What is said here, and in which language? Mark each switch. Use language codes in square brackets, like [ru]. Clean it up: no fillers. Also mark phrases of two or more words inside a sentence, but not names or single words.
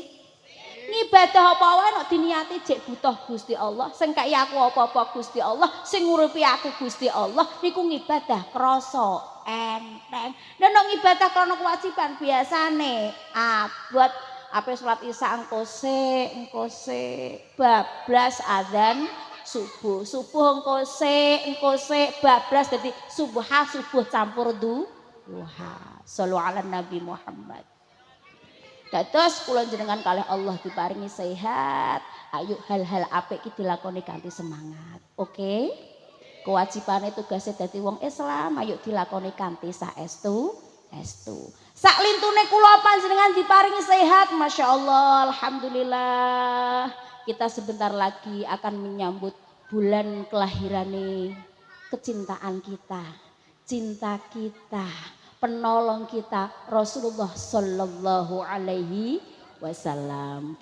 [jv] Ngibadah apa wae nek diniati jek butuh Gusti Allah, sing kai aku apa-apa Gusti Allah, sing ngurupi aku Gusti Allah, niku ngibadah krasa enteng. Nek ngibadah krana kewajiban biasane abot ape salat Isya engko sik bablas azan subuh engko sik bablas dadi subuh campur duha. [ar] Shallu ala Nabi Muhammad. [jv] Dados kula jenengan kalih Allah diparingi sehat, ayo hal-hal apik iki dilakoni kanthi semangat. Oke? Kewajibane tugase dadi wong Islam, ayo dilakoni kanthi saestu. Sak lintune kula panjenengan diparingi sehat, [ar] Masya Allah, alhamdulillah. [id] Kita sebentar lagi akan menyambut bulan kelahirane kecintaan kita, cinta kita, penolong kita Rasulullah [ar] Sallallahu Alaihi Wasallam.